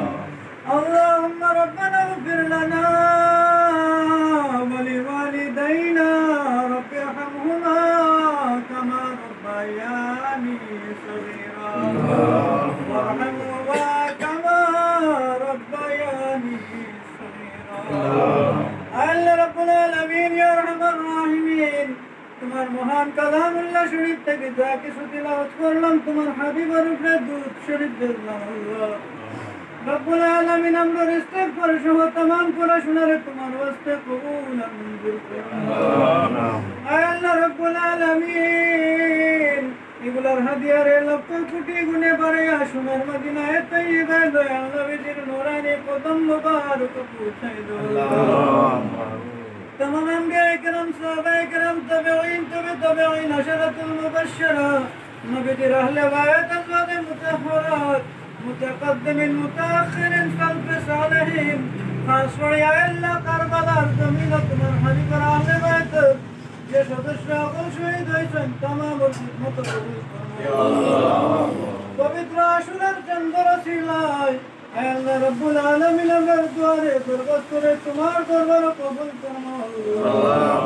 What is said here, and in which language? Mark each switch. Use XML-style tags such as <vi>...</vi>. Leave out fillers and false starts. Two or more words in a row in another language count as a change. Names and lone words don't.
<ar>اللهم ربنا اغفر لنا ولوالدينا، رب ارحمهما كما ربياني صغيرا، وارحمهما كما ربياني صغيرا. الله رب العالمين يا أرحم الراحمين,</ar> <bn>তোমার মহান কালামুল্লাহ শরীফ থেকে যা কিছু তিলাওয়াত করলাম, তোমার হাবিবের উপরে দুরূদ শরীফ দিলাম</bn> <ar>الله رب العالمين.</ar> <bn>আমরা ইস্তিগফার সহ तमाम পড়াশোনারে তোমার ওয়াস্তে কবুল মঞ্জুর করুন</bn> <ar>الله رب العالمين.</ar> <bn>এগুলার হাদিয়ারে লক্ষ কোটি গুণে বাড়াইয়া সোনার মদিনায়ে তাইয়্যিবায় দয়াল নবীজির নূরানি কদম মুবারক পৌঁছায় দাও আল্লাহ। তমাম আম্বিয়া কেরাম, সাহাবায়ে কেরাম, তাবেঈন, তাবেঈন, আশারাতুল মুবাশশিরা, নবীজির আহলে বায়ত, আজওয়াজ মুতাহহারাত, মুতাকাদ্দিমিন মুতাআখখিরিন, সালফে সালেহিন, খাস করে আল্লাহ কারবালার জমিনে তোমার হাবিবের আহলে বায়ত যে সদস্যরা শহীদ হয়েছেন, तमाम খিদমত কবুল করো আল্লাহ। পবিত্র আশুরার চন্দ্র শিলায়</bn> <ar>الله رب العالمين</ar> <bn>আমার দুয়ারে দরখাস্ত করে তোমার দরবারে কবুল করো আল্লাহ।</bn>